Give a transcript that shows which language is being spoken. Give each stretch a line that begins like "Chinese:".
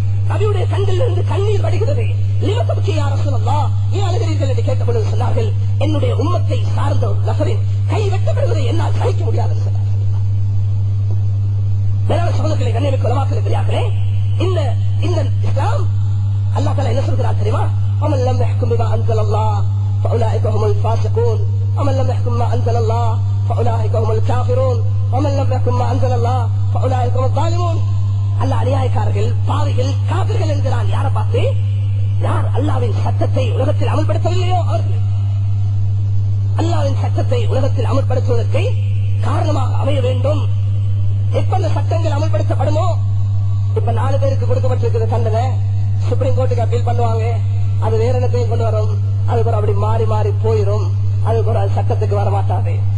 Tamil: நபியுடைய கண்களில் இருந்து கண்ணீர் வடிகிறது. லிமத்தபுக்கி யா ரசூலல்லாஹ், ஏன் அழுகிறீர்கள் என்று கேட்டபொழுது சொன்னார்கள், என்னுடைய உம்மத்தை சார்ந்த ஒரு நபரின் கை வெட்டப்படுவதை என்னால் சகிக்க முடியாது என்று சொன்னார்கள். மேலான சகோதரர்களை, கண்ணியமிக்க உலமாக்களே, பெரியார்களே, இந்த இஸ்லாம் அல்லாஹ் தஆலா என்ன சொல்கிறார் தெரியுமா?
Arabic: ومن لم يحكم بما انزل الله فاولئك هم الفاسقون ومن لم يحكم ما انزل الله فاولئك هم الكافرون ومن لم يحكم ما انزل الله فاولئك هم الظالمون.
Tamil: அல்லாஹ் அநியாயக்காரர்கள், பாவிகள், காபிர்கள் என்கிறான். யாரை பார்த்து? யார் அல்லாஹ்வின் சட்டத்தை உலகத்தில் அமல்படுத்தவில்லையோ அவர்கள். அல்லாஹ்வின் சட்டத்தை உலகத்தில் அமல்படுத்துவதற்கு காரணமாக அமைய வேண்டும். எப்ப அந்த சட்டங்கள் அமல்படுத்தப்படுமோ, இப்ப 4 பேருக்கு கொடுக்கப்பட்டிருக்கிற தண்டனை சுப்ரீம் கோர்ட்டுக்கு அப்பீல் பண்ணுவாங்க, அது வேற இடத்தையும் கொண்டு வரும், அது கூட அப்படி மாறி மாறி போயிரும், அது கூட சட்டத்துக்கு வர மாட்டாது.